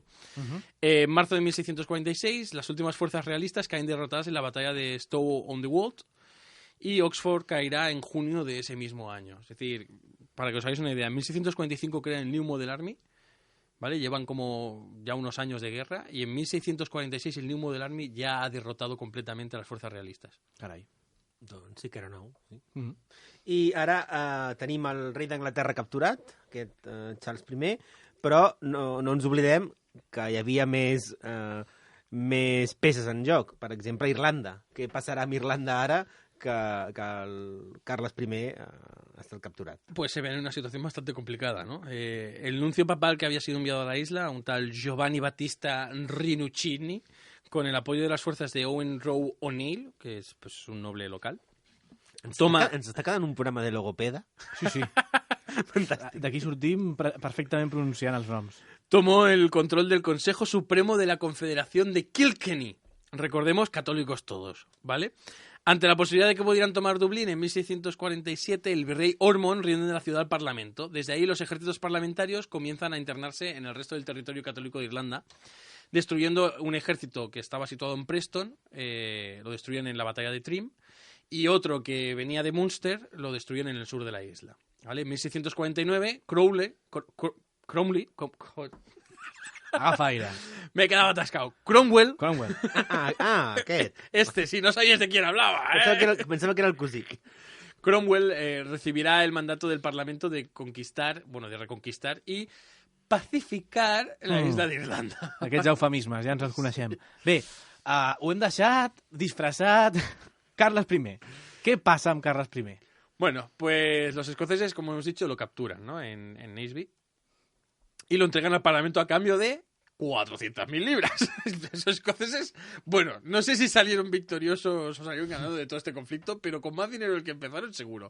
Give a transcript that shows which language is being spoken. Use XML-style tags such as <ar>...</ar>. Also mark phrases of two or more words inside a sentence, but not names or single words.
<es>En marzo de 1646, las últimas fuerzas realistas caen derrotadas en la batalla de Stow-on-the-Wold y Oxford caerá en junio de ese mismo año. Es decir, para que os hagáis una idea, en 1645 crean el New Model Army, ¿vale? Llevan como ya unos años de guerra y en 1646 el New Model Army ya ha derrotado completamente a las fuerzas realistas.</es> <ca>Carai. Doncs sí que era nou. Sí. I ara tenim el rei d'Anglaterra capturat, aquest Charles I, però no ens oblidem que hi havia més peces en joc. Per exemple, Irlanda. Què passarà amb Irlanda ara que el Carles I ha estat capturat?</ca> <es>Pues se ve en una situación bastante complicada, ¿no? El nuncio papal que había sido enviado a la isla, un tal Giovanni Battista Rinuccini, con el apoyo de las fuerzas de Owen Roe O'Neill, que es pues un noble local.</es> <ca>Ens està quedant un programa de logopeda? Sí. D'aquí sortim perfectament pronunciant els noms.</ca> <es>Tomó el control del Consejo Supremo de la Confederación de Kilkenny. Recordemos, católicos todos, ¿vale? Ante la posibilidad de que pudieran tomar Dublín en 1647, el virrey Ormond rinde la ciudad al Parlamento. Desde ahí los ejércitos parlamentarios comienzan a internarse en el resto del territorio católico de Irlanda, destruyendo un ejército que estaba situado en Preston, lo destruyen en la batalla de Trim, y otro que venía de Munster lo destruyen en el sur de la isla. ¿Vale? En 1649, Cromwell...</es> <ca>Agafa aire.</ca> <es>Me he quedado atascado. Cromwell...</es> <ca>Aquest.</ca> <es>Si no sabías de quién hablaba.</es> <ca>Pensava que era el cosí.</ca> <es>Cromwell recibirá el mandato del Parlamento de reconquistar y pacificar la isla d'Irlanda.</es> <ca>Aquests eufemismes, ja ens els coneixem. Bé, ho hem deixat disfressat. Carles I.</ca> <es>¿Qué pasa amb Carles I? Bueno, pues los escoceses, como hemos dicho, lo capturan, ¿no? en Naseby y lo entregan al Parlamento a cambio de 400.000 libras. Esos escoceses, bueno, no sé si salieron victoriosos o salieron ganando de todo este conflicto, pero con más dinero del que empezaron, seguro.</es>